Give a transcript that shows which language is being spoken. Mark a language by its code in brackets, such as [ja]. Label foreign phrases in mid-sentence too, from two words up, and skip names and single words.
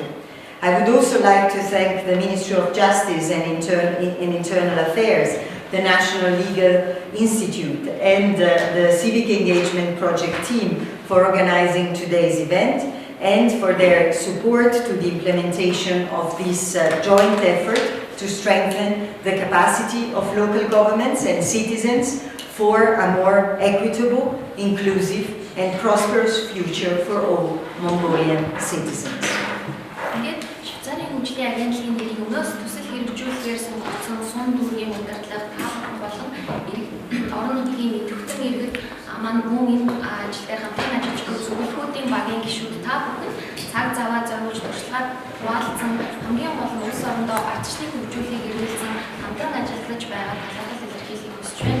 [en] I would also like to thank the Ministry of Justice and Internal Affairs, the National Legal Institute, and the Civic Engagement Project team for organizing today's event and for their support to the implementation of this joint effort to strengthen the capacity of local governments and citizens for a more equitable, inclusive, and prosperous future for all Mongolian citizens. [mn] Швейцарын агентлагийн нэрийг өнөөс төсөл хэрэгжүүлэхээр сонгогдсон сум дүүргийн удирдлага та бүхэн болон орон нутгийн идэвхтэн иргэд маань мөн энэ ажил дээр хамтран ажиллаж буй зөвлөхүүдийн багийн гишүүд та бүхэн цаг заваа зориулж туршлагаар хуваалцсан хамгийн гол нь улс орондоо ардчлалыг хөгжүүлэхийг эрмэлзэн хамтран ажиллаж байгаа талаарх илэрхийлэхийг хүсэж байна.